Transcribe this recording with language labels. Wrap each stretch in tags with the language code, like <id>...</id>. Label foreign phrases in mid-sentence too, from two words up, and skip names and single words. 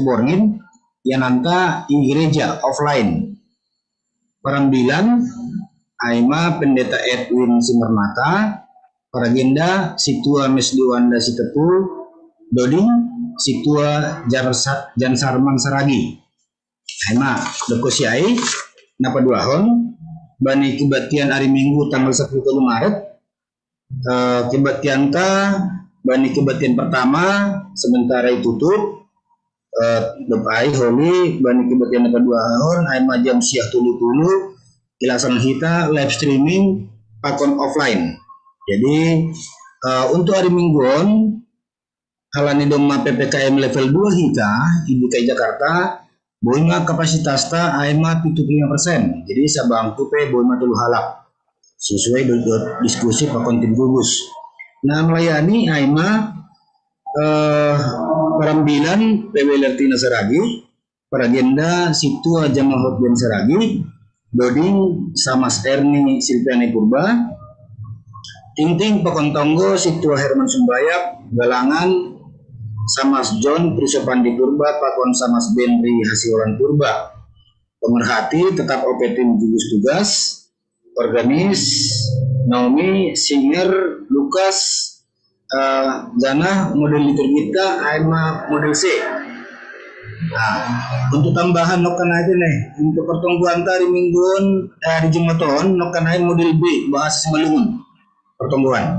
<bts>borngin yang nanta di gereja offline perambilan aima pendeta Edwin Simarmata paragenda situa Mesdiwanda Sitepul doding situa Jansarman Saragi aima dekosiai napa duahon bani</bts> <id>kebaktian hari Minggu tanggal 10 Maret kebaktian</id> <bts>bani</bts> <id>kebaktian pertama sementara tutup</id> <bts>dopai holi bani kebaktian kedua hon aima jam siah tulu ilasan kita</bts> <en>live streaming</en> <bts>pakon offline.</bts> <id>Jadi untuk hari Mingguan</id> <bts>halani doma</bts> <id>PPKM level 2 hika di DKI Jakarta boima kapasitas ta aima 75%.</id> <bts>Jadi sabangku pe boima tulu halak</bts> <id>sesuai dengan diskusi</id> <bts>pakon tim gugus. Nah melayani aima perambilan PWLRT Nasaragi para agenda situ jamaah hotben Saragi Doding Samas Erni Silviani Purba Ting Pakon Tonggo situ Herman Sumbayak Galangan Samas John Prisopandi Purba Pakon Samas Benri Hasiran Purba pemerhati tetap OP</bts> <id>tim gugus tugas organis</id> <bts>Naomi Singer Lukas Zana model liturgita Aima model C.</bts> <id>Nah, untuk tambahan nokan aja nih untuk pertemuan hari Mingguan hari Jumaton nokan aja model B bahasa Semalungun pertemuan.</id>